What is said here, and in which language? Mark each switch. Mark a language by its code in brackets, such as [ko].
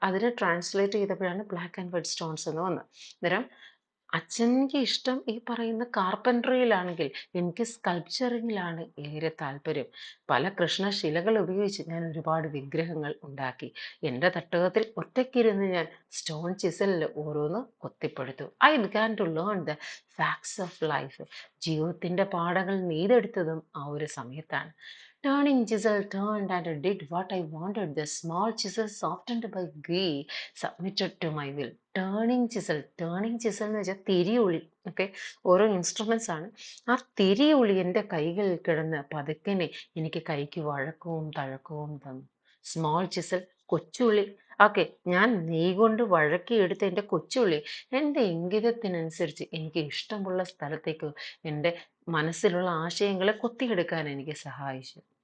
[ml] അതിനെ ട്രാൻസ്ലേറ്റ് ചെയ്തപ്പോഴാണ് [en] black and white stones [ml] എന്ന് വന്നത്. അന്നേരം അച്ഛനിക്ക് ഇഷ്ടം ഈ പറയുന്ന കാർപ്പൻട്രിയിലാണെങ്കിൽ എനിക്ക് സ്കൾപ്ചറിങ്ങിലാണ് ഏറെ താല്പര്യം. പല കൃഷ്ണശിലകൾ ഉപയോഗിച്ച് ഞാൻ ഒരുപാട് വിഗ്രഹങ്ങൾ ഉണ്ടാക്കി. എൻ്റെ തട്ടകത്തിൽ ഒറ്റയ്ക്കിരുന്ന് ഞാൻ സ്റ്റോൺ ചിസലിൽ ഓരോന്ന് കൊത്തിപ്പടുത്തു. [en] I began to learn the facts of life. [ml] ജീവിതത്തിൻ്റെ പാഠങ്ങൾ നെയ്തെടുത്തതും ആ ഒരു സമയത്താണ്. [en] Turning chisel turned and did what I wanted. The small chisel, softened by ghee, submitted to my will. [ml] Turning chisel എന്ന് വെച്ചാൽ തിരിയുളി. ഓക്കെ, ഓരോ ഇൻസ്ട്രുമെന്റ്സ് ആണ്. ആ തിരിയുളി എൻ്റെ കൈകളിൽ കിടന്ന് പതുക്കനെ എനിക്ക് കൈക്ക് വഴക്കവും തഴക്കവും തന്നു. സ്മോൾ ചിസൽ, കൊച്ചുള്ളി. ഓക്കെ, ഞാൻ നെയ് കൊണ്ട് വഴക്കിയെടുത്ത എൻ്റെ കൊച്ചുള്ളി എൻ്റെ ഇംഗിതത്തിനനുസരിച്ച് എനിക്ക് ഇഷ്ടമുള്ള സ്ഥലത്തേക്ക് എൻ്റെ മനസ്സിലുള്ള ആശയങ്ങളെ കൊത്തിയെടുക്കാൻ എനിക്ക് സഹായിച്ചു.